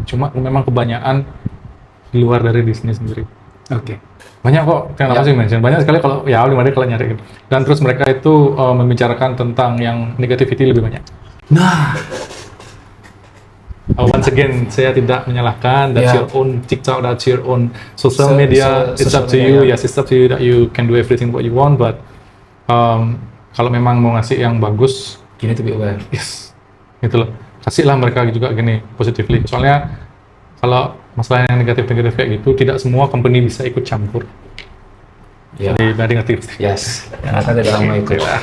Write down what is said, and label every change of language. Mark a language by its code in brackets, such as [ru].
[id] Cuma memang kebanyakan di luar dari Disney sendiri. Oke. Banyak kok, kenapa sih mention? Banyak sekali kalau ya kalau nyari gitu. Dan terus mereka itu membicarakan tentang yang negativity lebih banyak. Nah, [en] once again, [id] saya tidak menyalahkan. [en] That's your own TikTok, that's your own social media. It's up to you. Yes, it's up to you that you can do everything what you want. But [id] kalau memang mau ngasih yang bagus, gini [en] to be aware. [id] Yes, gitu loh. Kasihlah mereka juga gini positively. Soalnya kalau masalah yang negatif kayak gitu, tidak semua company bisa ikut campur. Jadi ngerti. Yes, yang akan tidak mau ikut.